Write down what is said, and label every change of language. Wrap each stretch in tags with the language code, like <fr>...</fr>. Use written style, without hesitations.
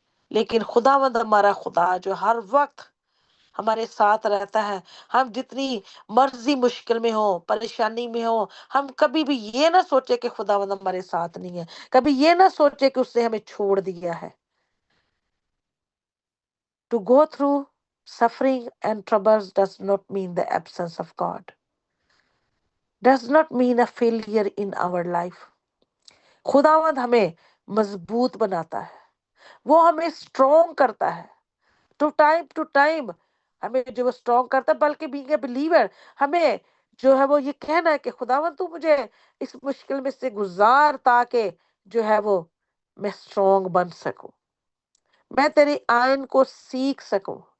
<ur>لیکن خداوند ہمارا خدا جو ہر وقت ہمارے ساتھ رہتا ہے. ہم جتنی مرضی مشکل میں ہو، پریشانی میں ہو، ہم کبھی بھی یہ نہ سوچے کہ خداوند ہمارے ساتھ نہیں ہے. کبھی یہ نہ سوچے کہ اس نے ہمیں چھوڑ دیا ہے.</ur> <en>To go through suffering and troubles does not mean the absence of God. Does not mean a failure in our life.</en> <ur>خداوند ہمیں مضبوط بناتا ہے، وہ ہمیں اسٹرانگ کرتا ہے. ٹو ٹائم ہمیں جو وہ اسٹرانگ کرتا ہے، بلکہ</ur> <en>being a believer</en> <ur>ہمیں جو ہے وہ یہ کہنا ہے کہ خداوند تو مجھے اس مشکل میں سے گزار تاکہ جو ہے وہ میں اسٹرانگ بن سکوں، میں تیری آئین کو سیکھ سکوں.</ur>